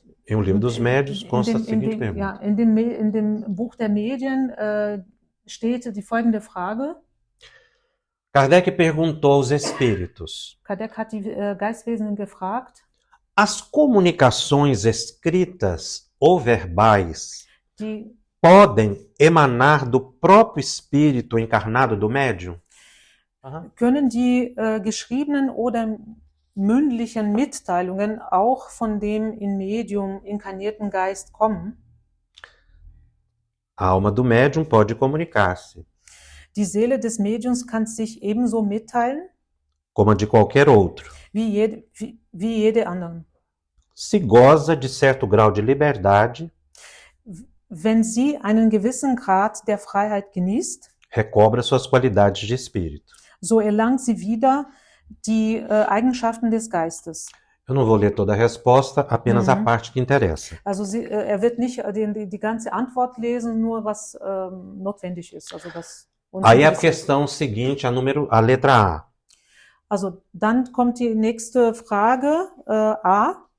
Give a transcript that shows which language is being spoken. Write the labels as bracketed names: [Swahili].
[Portuguese] um livro dos médiuns consta a seguinte pergunta. [German] Ja, in dem Buch der Medien steht die folgende Frage. [Portuguese] Kardec perguntou aos espíritos. [German] Kardec hat die Geistwesen gefragt. [Portuguese] As comunicações escritas ou verbais podem emanar do próprio espírito encarnado do médium? [German] Können die geschriebenen oder mündlichen Mitteilungen auch von dem in Medium inkarnierten Geist kommen? [Portuguese] A alma do médium pode comunicar-se. [German] Die Seele des Mediums kann sich ebenso mitteilen, [Portuguese] como a de qualquer outro, [German] wie jede andere. [Portuguese] Se goza de certo grau de liberdade, [German] wenn sie einen gewissen Grad der Freiheit genießt, [Portuguese] recobra suas qualidades de espírito. [German] So erlangt sie wieder die Eigenschaften des Geistes. [Portuguese] Eu não vou ler toda a resposta, apenas a parte que interessa. [German] Also wird nicht die ganze Antwort lesen, nur was notwendig ist. [Portuguese] Aí a questão seguinte, a letra A. [German] Also dann kommt die nächste Frage, A.